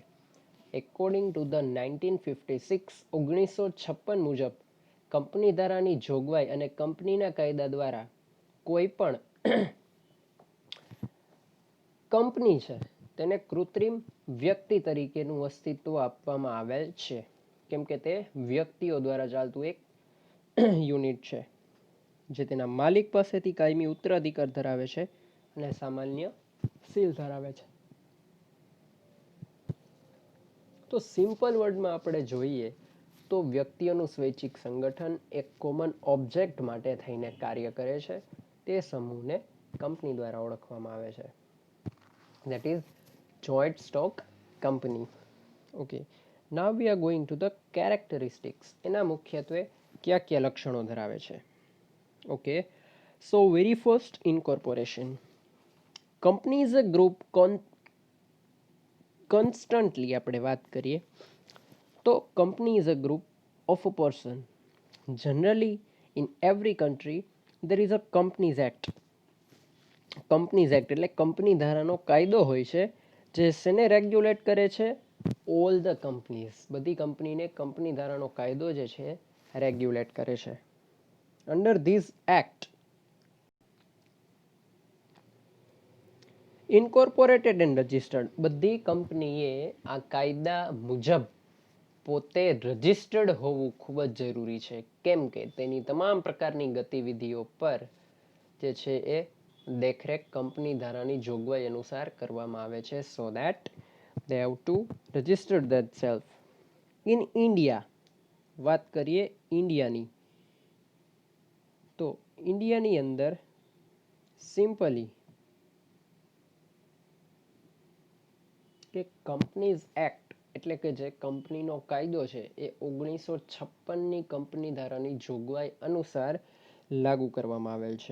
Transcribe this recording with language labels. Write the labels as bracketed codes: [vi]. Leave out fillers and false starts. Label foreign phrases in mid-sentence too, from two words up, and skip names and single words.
[en] according to the [gu] 1956 મુજબ કંપની ધારાની જોગવાઈ અને કંપનીના કાયદા દ્વારા કોઈ પણ કંપની છે તેને કૃત્રિમ વ્યક્તિ તરીકેનું અસ્તિત્વ આપવામાં આવેલ છે કેમ કે તે વ્યક્તિઓ દ્વારા ચાલતું એક યુનિટ છે જે તેના માલિક પાસેથી કાયમી ઉત્તરાધિકાર ધરાવે છે અને સામાન્ય સીલ ધરાવે છે. તો સિમ્પલ વર્ડમાં આપણે જોઈએ તો વ્યક્તિઓનું સ્વૈચ્છિક સંગઠન એક [en] common object [gu] માટે થઈને કાર્ય કરે છે. તે સમૂહને કંપની દ્વારા ઓળખવામાં આવે છે. [en] That is joint stock company. Okay. Now we are going to the characteristics. [gu] એના મુખ્યત્વે કયા લક્ષણો ધરાવે છે? [en] Okay. So very first, incorporation. Company is a group constantly [gu] આપણે વાત કરીએ તો [en] company is a group of a person. Generally in every country there is a Companies Act. [gu] Companies Act એટલે કંપની ધારાનો કાયદો હોય છે જે શેને રેગ્યુલેટ કરે છે? [en] all the companies, [gu] બધી કંપનીને કંપની ધારાનો કાયદો જે છે રેગ્યુલેટ કરે છે. [en] under this act incorporated and registered, [gu] બધી કંપનીએ આ કાયદા મુજબ પોતે રજિસ્ટર્ડ હોવું ખૂબ જ જરૂરી છે. કેમ કે તેની તમામ પ્રકારની ગતિવિધિઓ પર જે છે એ દેખરેખ કંપની ધારાની જોગવાઈ અનુસાર કરવામાં આવે છે. [en] so that they have to register themselves. In India, [gu] વાત કરીએ ઇન્ડિયાની તો ઇન્ડિયાની અંદર સિમ્પલી કે કંપનીઝ એક્ટ એટલે કે જે કંપનીનો કાયદો છે એ 1956ની કંપની ધારાની જોગવાઈ અનુસાર લાગુ કરવામાં આવેલ છે.